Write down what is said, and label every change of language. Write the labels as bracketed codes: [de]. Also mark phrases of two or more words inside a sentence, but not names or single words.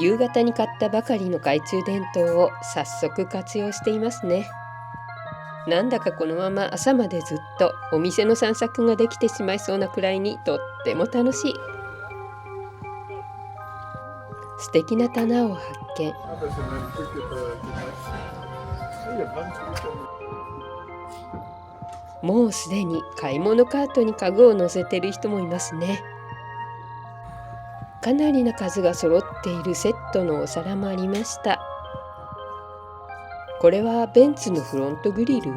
[ja] 夕方に買ったばかりの懐中電灯を早速活用していますね。なんだかこのまま朝までずっとお店の散策ができてしまいそうなくらいにとっても楽しい。素敵な棚を発見。 [fr] Ah bah c'est le même truc que il y a plein de trucs. [ja] もうすでに買い物カートにカゴを乗せてる人もいますね。かなりな数が揃っているセットのお皿もありました。これはベンツのフロントグリル？